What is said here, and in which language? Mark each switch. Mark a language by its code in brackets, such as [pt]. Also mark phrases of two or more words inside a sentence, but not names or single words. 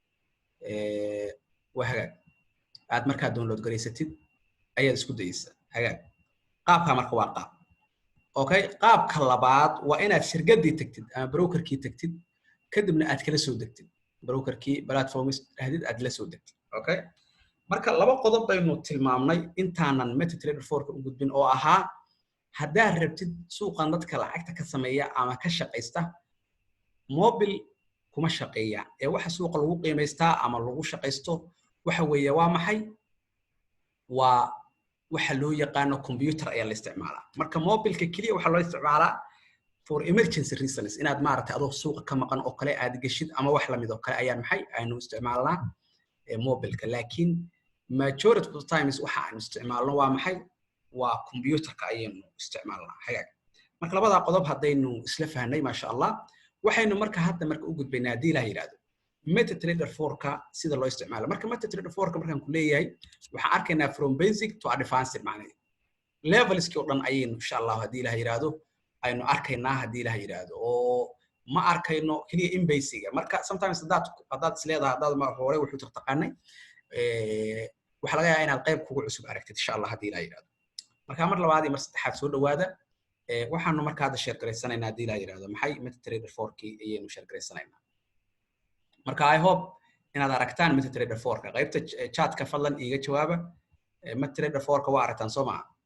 [so] waa hagaag aad markaa download garaysatid ayaad isku dayaysaa hagaag qaabka marka waa qaab okay qaabka labaad waa inaad shirkadii tagtid ama brokerkii tagtid kadibna aad kala soo degtid brokerkii platforms dhahdid aad la soo degtid okay marka laba qodob baynu tilmaamnay intaanan MetaTrader 4ka u gudbin oo ahaa haddaad rabtid suuqan dadka lacagta ka sameeya ama ka shaqaysta mobile kuma shaqeeya ee waxa suuqa lagu qiimeystaa ama lagu shaqaysto waxa weeye waa maxay waa waxa loo yaqaan computer ayaa la isticmaalaa marka mobilka kaliya waxa loo isticmaalaa [en] for emergency reasons [so] inaad maaragtay adoo suuqa ka maqan oo kale aad gashid ama wax la mid oo kale ayaan maxay aynu isticmaalnaa mobilka laakiin [en] majority of the times [so] waxa aan isticmaalno waa maxay waa computerka ayaynu isticmaalnaa hagaag marka labada qodob hadaynu isla fahnay [ar] ما شاء الله [so] waxaynu marka hadda marka u gudbaynaa hadii la yiraahdo MetaTrader 4ka sida loo isticmaalo marka MetaTrader 4ka markaan ku leeyahay waxa arkaynaa [en] from basic to advanced [so] macnaheedu levelski oo dhan ayaynu [ar] إن شاء الله [so] hadii la yiraahdo aynu arkaynaa hadii la yiraahdo oo ma arkayno kaliya [en] in basic [so] marka sometimes hadaad isleedahay hadaad ma hore wuxuu taqaanay waxa laga yaabaa inaad qayb kugu cusub aragtid [ar] إن شاء الله [so] hadii la yiraahdo marka mar labaad iyo mar saddexaad soo dhawaada waxaanu marka hadda share gareysanaynaa hadii la yiraahdo maxay MetaTrader 4ki ayaynu share gareysanaynaa marka [en] I hope [so] inaad aragtaan MetaTrader 4ka qaybta chat-ka fadlan iiga jawaaba MetaTrader 4ka waa aragtaan Soomaa